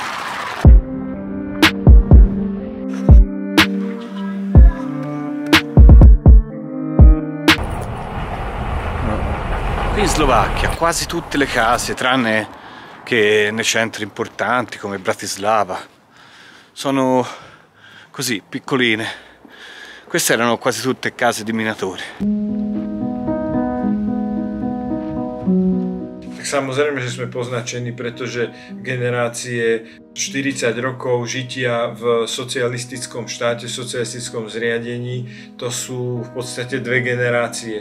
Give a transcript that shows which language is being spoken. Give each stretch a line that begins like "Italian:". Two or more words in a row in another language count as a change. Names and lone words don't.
Italian: Qui in Slovacchia quasi tutte le case, tranne che nei centri importanti come Bratislava, sono così piccoline. Queste erano quasi tutte case di minatori.
Slovak: Samozrejme, že sme poznačení, pretože generácie 40 rokov žitia v socialistickom štáte, v socialistickom zriadení, to sú v podstate dve generácie.